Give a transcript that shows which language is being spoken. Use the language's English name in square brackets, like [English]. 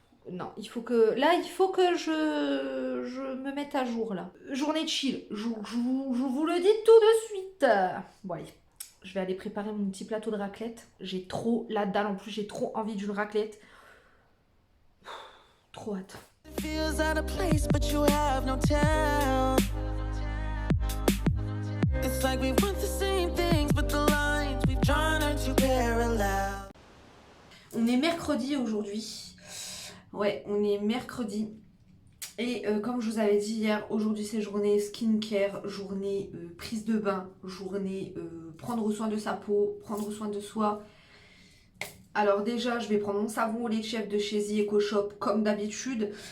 [French] Non, il faut que je me mette à jour là. Journée de chill. Je vous le dis tout de suite. Bon, allez. Je vais aller préparer mon petit plateau de raclette. J'ai trop la dalle. En plus, j'ai trop envie d'une raclette. Trop hâte. [English] Feels out of place, but you have no town. It's like we want the same things, but the lines we've drawn are too parallel. [French] On est mercredi aujourd'hui. Ouais, on est mercredi. Et comme je vous avais dit hier, aujourd'hui c'est journée skincare, journée prise de bain, journée prendre soin de sa peau, prendre soin de soi. Alors déjà, je vais prendre mon savon au lait de chèvre de chez The Eco Shop comme d'habitude.